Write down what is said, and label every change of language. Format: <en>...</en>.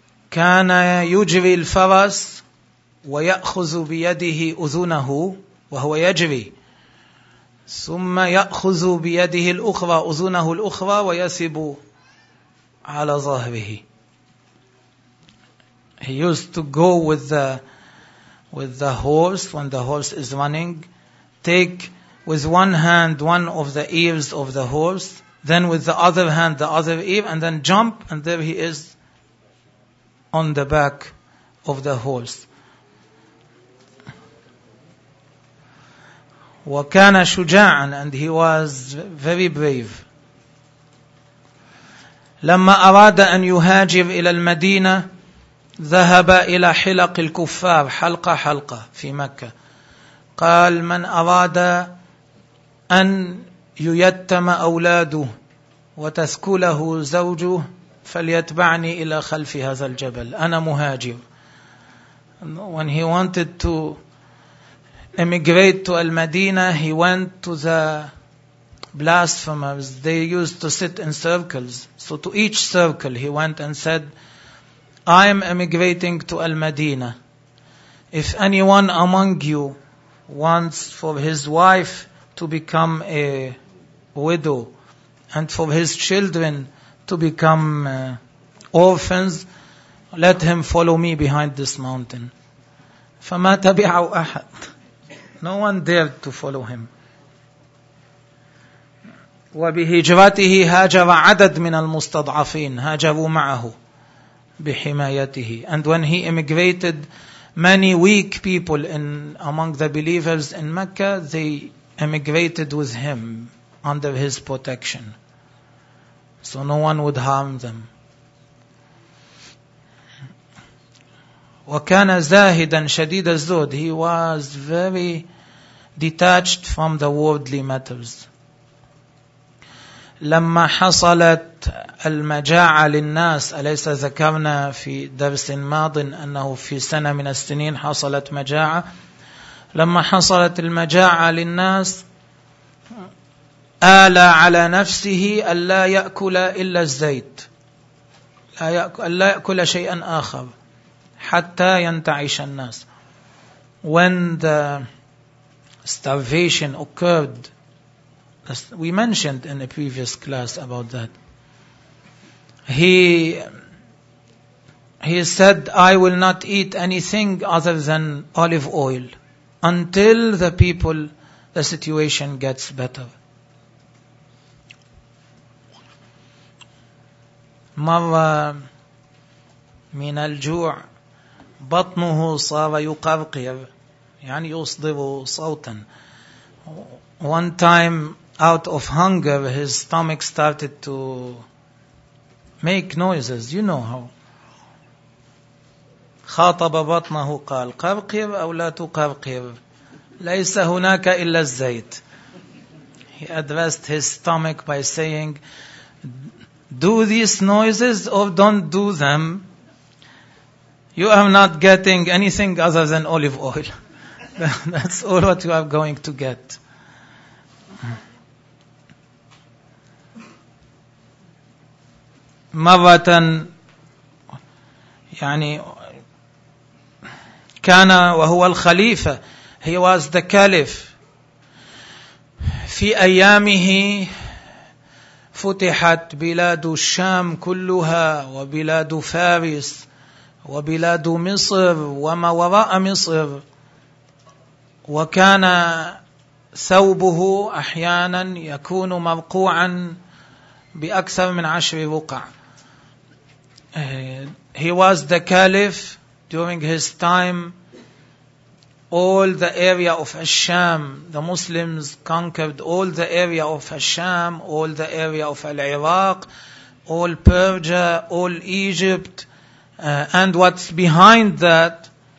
<ar>كان يجري الفرس ويأخذ بيده أذنه وهو يجري ثم يأخذ بيده الأخرى أذنه الأخرى ويسب على ظهره.</ar> <en>He used to go with the horse when the horse is running, take with one hand one of the ears of the horse, then with the other hand the other ear, and then jump, and there he is on the back of the horse.</en> <ar>وكان شجاعا,</ar> <en>and he was very brave.</en> <ar>لما أراد أن يهاجر إلى المدينة ذهب إلى حلق الكفار حلقة حلقة في مكة. قال من أراد أن ييتم أولاده وتسكله زوجه فليتبعني إلى خلف هذا الجبل, أنا مهاجر.</ar> <en>When he wanted to emigrate to Al-Madinah, he went to the blasphemers. They used to sit in circles. So to each circle he went and said, I am emigrating to Al-Madinah. If anyone among you wants for his wife to become a widow and for his children to become orphans, let him follow me behind this mountain.</en> <ar>فما تبعوا أحد.</ar> <en>No one dared to follow him.</en> <ar>وبهجرته هاجر عدد من المستضعفين هاجروا معه بحمايته.</ar> <en>And when he emigrated, many weak people in among the believers in Mecca, they emigrated with him under his protection. So no one would harm them.</en> <ar>وكان زاهدا شديد الزهد.</ar> <en>He was very detached from the worldly matters.</en> <ar>لما حصلت المجاعة للناس, أليس ذكرنا في درس ماض أنه في سنة من السنين حصلت مجاعة. لما حصلت المجاعة للناس آلى على نفسه ألا يأكل إلا الزيت, ألا يأكل شيئا آخر حتى ينتعش الناس.</ar> <en>When the starvation occurred, we mentioned in a previous class about that. He said, I will not eat anything other than olive oil until the situation gets better.</en> <ar>مرة من الجوع بطنه صار يقرقر يعني يصدر صوتا.</ar> <en>One time out of hunger his stomach started to make noises, you know how.</en> <ar>خاطب بطنه قال قرقر أو لا تقرقر ليس هناك إلا الزيت.</ar> <en>He addressed his stomach by saying, do these noises or don't do them, you are not getting anything other than olive oil. That's all what you are going to get.</en> <ar>مرة يعني كان وهو الخليفة,</ar> <en>he was the caliph.</en> <ar>في أيامه فتحت بلاد الشام كلها وبلاد فارس وبلاد مصر وما وراء مصر، وكان ثوبه أحيانا يكون مرقوعا بأكثر من 10 رقع.</ar> <en>He was the caliph during his time. All the area of Al-Sham, the Muslims conquered all the area of Al-Sham, all the area of Al-Iraq, all Persia, all Egypt, and what's behind that.</en>